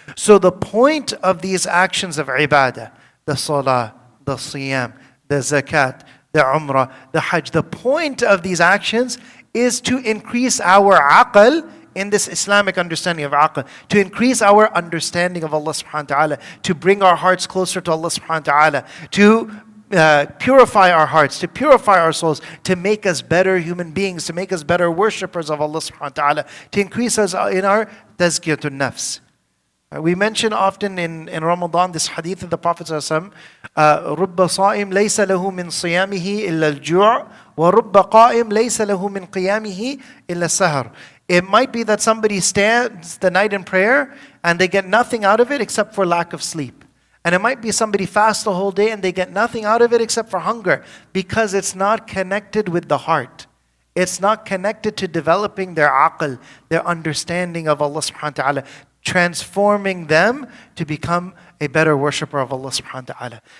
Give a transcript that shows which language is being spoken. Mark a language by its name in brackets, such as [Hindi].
[English] So the point of these actions of ibadah, the salah, the siyam, the zakat, the umrah, the hajj, the point of these actions is to increase our aql in this Islamic understanding of aql, to increase our understanding of Allah subhanahu wa ta'ala, to bring our hearts closer to Allah subhanahu wa ta'ala, to purify our hearts, to purify our souls, to make us better human beings, to make us better worshippers of Allah subhanahu wa ta'ala, to increase us in our tazkiyatun nafs. [Arabic] We mention often in Ramadan this hadith of the Prophet ﷺ, رُبَّ صَائِمْ لَيْسَ لَهُ مِنْ صِيَامِهِ إِلَّا الْجُوعُ وَرُبَّ قَائِمْ لَيْسَ لَهُ مِنْ قِيَامِهِ إِلَّا السَّهَرُ. [English] It might be that somebody stands the night in prayer and they get nothing out of it except for lack of sleep. And it might be somebody fasts the whole day and they get nothing out of it except for hunger, because it's not connected with the heart. It's not connected to developing their aql, their understanding of Allah subhanahu wa ta'ala, transforming them to become a better worshipper of Allah subhanahu wa ta'ala.